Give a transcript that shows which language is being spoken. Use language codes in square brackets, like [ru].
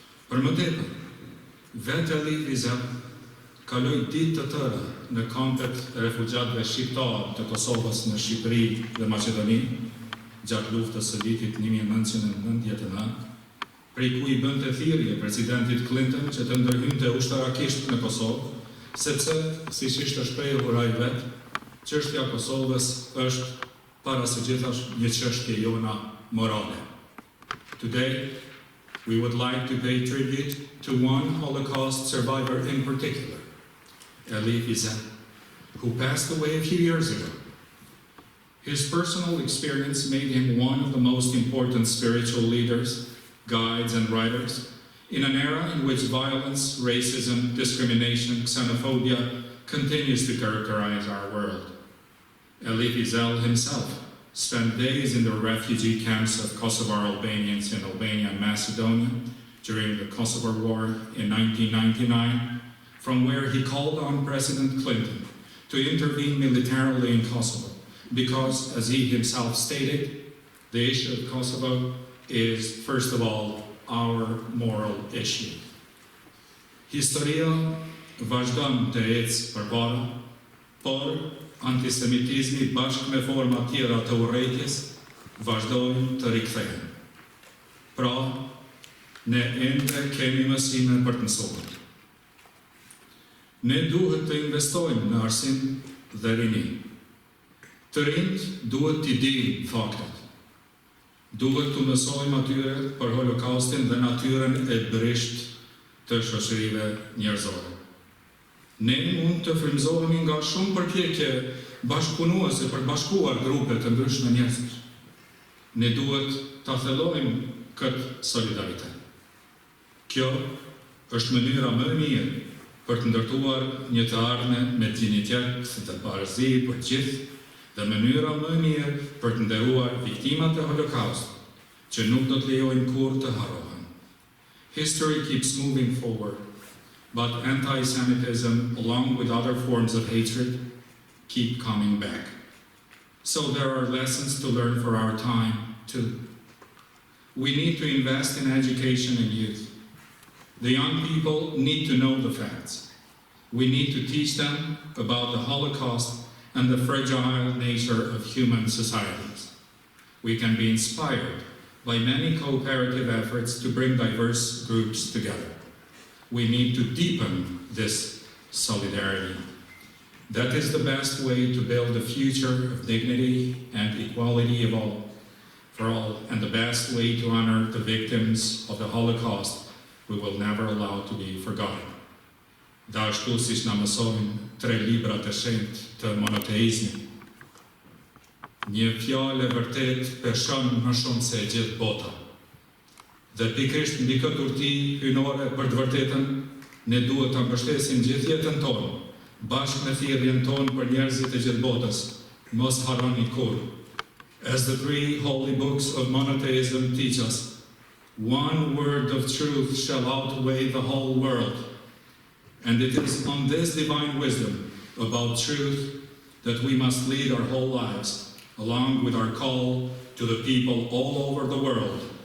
[sq] Për më tepër, vetë Elie Wiesel kaloi ditë të tëra në kampet e refugjatëve shqiptar të Kosovës në Shqipëri dhe Maqedoni, gjatë luftës së vitit 1999, prej ku i bënte thirrje presidentit Clinton që të ndërhynte ushtarakisht në Kosovë, sepse, siç ishte shprehur ai vetë, çështja e Kosovës është para së gjithash një çështje jona morale. [en] Today, we would like to pay tribute to one Holocaust survivor in particular, Elie Wiesel, who passed away a few years ago. His personal experience made him one of the most important spiritual leaders, guides, and writers in an era in which violence, racism, discrimination, xenophobia continues to characterize our world. Elie Wiesel himself spent days in the refugee camps of Kosovar Albanians in Albania and Macedonia during the Kosovo War in 1999, from where he called on President Clinton to intervene militarily in Kosovo, because, as he himself stated, the issue of Kosovo is, first of all, our moral issue. [sq] Historia vazhdon të ecë përpara, por antisemitizmi bashkë me forma tjera të urrejtjes vazhdojnë të rikthehen. Pra, ne ende kemi mësime për të mësuar. Ne duhet të investojmë në arsim dhe rini. Të rinjt duhet t'i dinë faktet. Duhet të mësojmë atyre për Holokaustin dhe natyrën e brisht të shoqërive njerëzore. Ne mund të frymëzohemi nga shumë përpjekje bashkëpunuese për të bashkuar grupe të ndryshme njerëzish. Ne duhet ta thellojmë këtë solidaritet. Kjo është mënyra më e mirë për të ndërtuar një të ardhme me dinjitet dhe barazi për gjithë, dhe mënyra më e mirë për të nderuar viktimat e Holokaustit, që nuk do të lejojnë kurrë të harrohen. [en] History keeps moving forward, but anti-Semitism, along with other forms of hatred, keep coming back. So there are lessons to learn for our time, too. We need to invest in education and youth. The young people need to know the facts. We need to teach them about the Holocaust and the fragile nature of human societies. We can be inspired by many cooperative efforts to bring diverse groups together. We need to deepen this solidarity. That is the best way to build a future of dignity and equality for all, and the best way to honor the victims of the Holocaust we will never allow to be forgotten. [sq] Dhe ashtu siç na mësojnë 3 librat e shenjtë të monoteizmit. Një fjalë e vërtet peshon më shumë se gjithë bota. Dhe pikërisht mbi këtë urti hyjnore për të vërtetën, ne duhet ta mbështesim gjithë jetën tonë, bashkë me thirrjen tonë për njerëzit e gjithë botës. Mos harroni kurrë. [en] As the 3 holy books of monotheism teach us, one word of truth shall outweigh the whole world. And it is on this divine wisdom about truth that we must lead our whole lives, along with our call to the people all over the world.